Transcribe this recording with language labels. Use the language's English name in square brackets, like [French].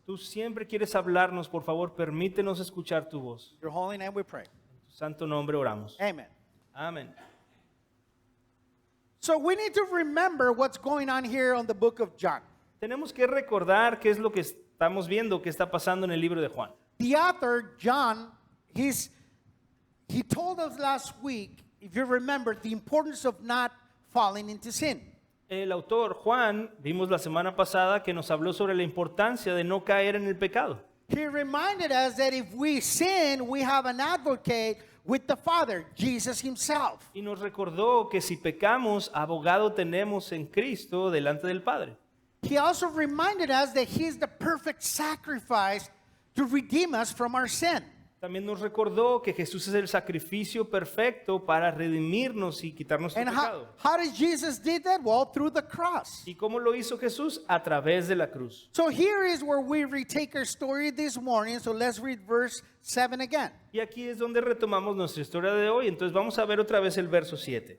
[Spanish] Tú siempre quieres hablarnos, por favor, permítenos escuchar tu voz. [English] In your holy name we pray. [Spanish] En tu santo nombre oramos. [English] Amen. [Spanish] Amén. [English] So we need to remember what's going on here on the book of John. [Spanish] Tenemos que recordar qué es lo que estamos viendo que está pasando en el libro de Juan. [English] The author, John, he told us last week, if you remember, the importance of not falling into sin. [Spanish] El autor Juan, vimos la semana pasada que nos habló sobre la importancia de no caer en el pecado. [English] He reminded us that if we sin, we have an advocate with the Father, Jesus himself. [Spanish] Y nos recordó que si pecamos, abogado tenemos en Cristo delante del Padre. [English] He also reminded us that he is the perfect sacrifice to redeem us from our sin. [Spanish] También nos recordó que Jesús es el sacrificio perfecto para redimirnos y quitarnos el [English] And [Spanish] pecado. [English] how did Jesus did that? Well, through the cross. [Spanish] ¿Y cómo lo hizo Jesús? A través de la cruz. [English] So here is where we retake our story this morning. So let's read verse 7 again. [Spanish] Y aquí es donde retomamos nuestra historia de hoy. Entonces vamos a ver otra vez el verso 7.